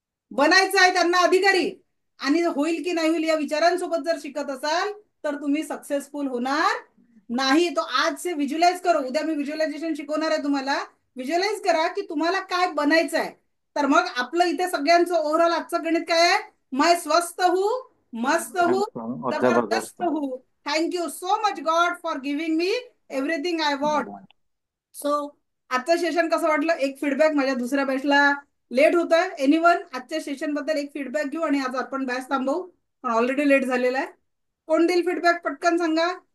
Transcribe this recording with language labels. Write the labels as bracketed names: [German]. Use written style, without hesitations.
[Marathi] बनायचं आहे त्यांना अधिकारी, आणि होईल की नाही होईल या विचारांसोबत जर शिकत असाल तर तुम्ही सक्सेसफुल होणार नाही. [Hindi] तो आज से व्हिज्युअलाइज करो. [Marathi] उद्या मी व्हिज्युअलायझेशन शिकवणार आहे तुम्हाला. व्हिज्युअलाइज करा की तुम्हाला काय बनायचं आहे. तर मग आपलं इथे सगळ्यांचं ओव्हरऑल आजचं गणित काय आहे? [Hindi] मैं स्वस्थ हूँ, मस्त हूँ, जबरदस्त हूँ. [English] Thank you so much God for giving me everything I want. [Marathi] So आजचं सेशन कसं वाटलं? एक फीडबॅक. माझ्या दुसऱ्या बॅचला लेट होत आहे. एनीवन आजच्या सेशन बद्दल एक फीडबॅक घेऊ आणि आज आपण बॅच थांबवू, पण ऑलरेडी लेट झालेला आहे. कोण देईल फीडबॅक? पटकन सांगा.